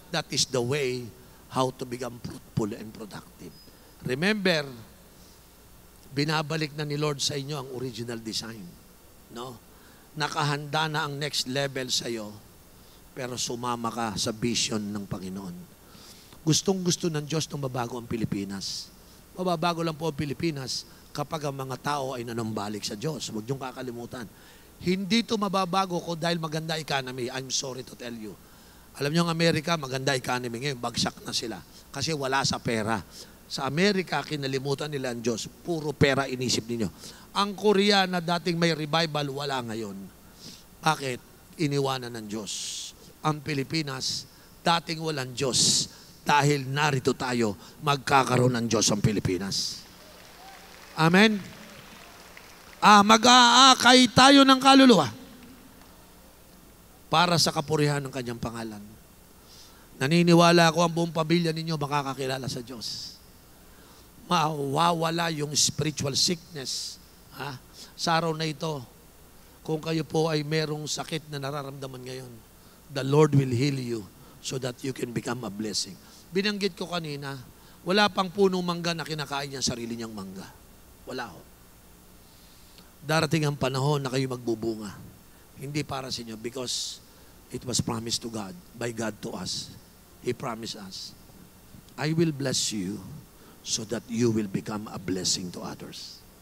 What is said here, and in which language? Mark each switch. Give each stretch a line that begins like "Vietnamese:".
English: That is the way how to become fruitful and productive.
Filipino: Remember, binabalik na ni Lord sa inyo ang original design. No? Nakahanda na ang next level sa iyo, pero sumama ka sa vision ng Panginoon. Gustong-gusto ng Diyos na mabago ang Pilipinas. Mababago lang po ang Pilipinas kapag ang mga tao ay nanambalik sa Diyos. Huwag niyong kakalimutan. Hindi ito mababago ko dahil maganda economy.
English: I'm sorry to tell you.
Filipino: Alam niyo ang Amerika, maganda economy ngayon, bagsak na sila. Kasi wala sa pera. Sa Amerika, kinalimutan nila ang Diyos. Puro pera inisip ninyo. Ang Korea na dating may revival, wala ngayon. Bakit? Iniwanan ng Diyos. Ang Pilipinas, dating walang Diyos. Dahil narito tayo, magkakaroon ng Diyos ang Pilipinas. Amen? Mag-aakay tayo ng kaluluwa para sa kapurihan ng kanyang pangalan. Naniniwala ko ang buong pamilya ninyo makakakilala sa Diyos. Mawawala yung spiritual sickness. Sa araw na ito, kung kayo po ay merong sakit na nararamdaman ngayon,
English: the Lord will heal you so that you can become a blessing.
Filipino: Binanggit ko kanina, wala pang punong mangga na kinakain niya sarili niyang mangga. Wala ho. Darating ang panahon na kayo magbubunga. Hindi para sa inyo
English: because it was promised to God, by God to us. He promised us, I will bless you so that you will become a blessing to others.